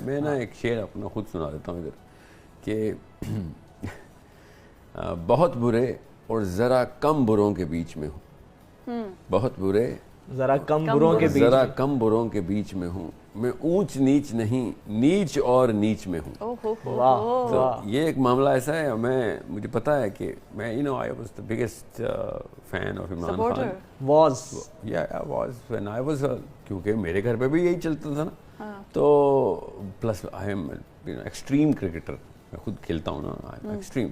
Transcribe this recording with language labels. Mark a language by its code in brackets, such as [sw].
[ur] میں نا ایک شعر اپنا خود سنا دیتا ہوں ادھر کہ بہت برے اور ذرا کم بروں کے بیچ میں ہوں، بہت برے ذرا کم بروں کے بیچ میں ہوں، میں اونچ نیچ نہیں، نیچ اور نیچ میں ہوں. تو یہ ایک معاملہ ایسا ہے. مجھے پتا ہے کہ میں [en] I was the biggest fan of Imran Khan. When I was [ur] کیونکہ میرے گھر پہ بھی یہی چلتا تھا نا. تو plus [en] I am [ur] extreme cricketer, میں خود کھیلتا ہوں نا ایکسٹریم.